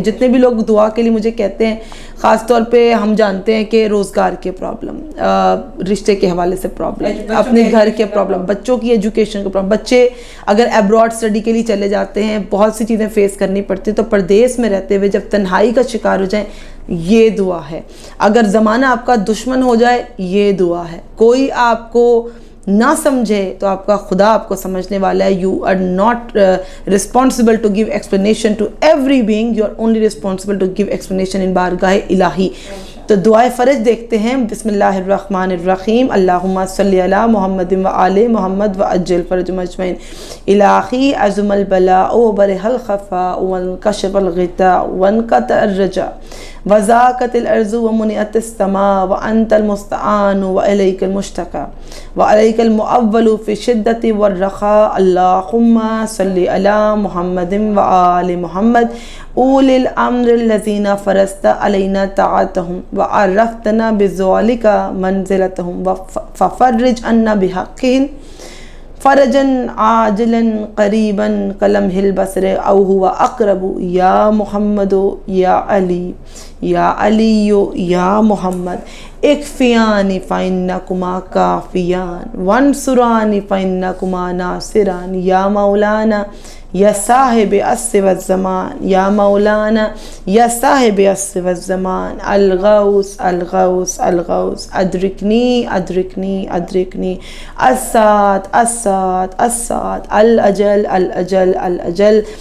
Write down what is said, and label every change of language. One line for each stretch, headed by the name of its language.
Urdu: جتنے بھی لوگ دعا کے لیے مجھے کہتے ہیں, خاص طور پہ ہم جانتے ہیں کہ روزگار کے پرابلم, رشتے کے حوالے سے پرابلم, اپنے گھر کے پرابلم, بچوں کی ایجوکیشن کا پرابلم, بچے اگر ایبراڈ اسٹڈی کے لیے چلے جاتے ہیں, بہت سی چیزیں فیس کرنی پڑتی ہیں. تو پردیس میں رہتے ہوئے جب تنہائی کا شکار ہو جائیں, یہ دعا ہے. اگر زمانہ آپ کا دشمن ہو جائے, یہ دعا ہے. کوئی آپ کو نہ سمجھے تو آپ کا خدا آپ کو سمجھنے والا ہے.
English: you are not responsible to give explanation to every being, you are only responsible to give explanation in
Urdu: بارگاہ الہی. تو دعائے فرج دیکھتے ہیں.
Arabic: بسم اللہ الرحمن الرحیم, اللہم صلی علی محمد و آل محمد و عجل فرجہم اجمعین. الہی عظم البلاء و برح الخفاء وانکشف الغطاء وانقطع الرجاء وضاقت الارض ومنعت السماء وانت المستعان والیک المشتکى والیک المؤول فی الشدۃ والرخاء. اللہم صلی علی محمد و آل محمد اولی الامر الذین فرضت علینا طاعتہم وعرفتنا بذلک منزلتہم ففرج عنا بحقہم فرجا عاجلا قریبا کلمح البصر او هو اقرب. یا محمد یا علی یا علی یا محمد اکفیانی فإنکما کافیان وانصرانی فإنکما ناصران. یا مولانا یا صاحب العصر والزمان, یا مولانا یا صاحب العصر والزمان, الغوث الغوث الغوث, ادرکنی ادرکنی ادرکنی, الساعة الساعة الساعة, الاجل الاجل الاجل.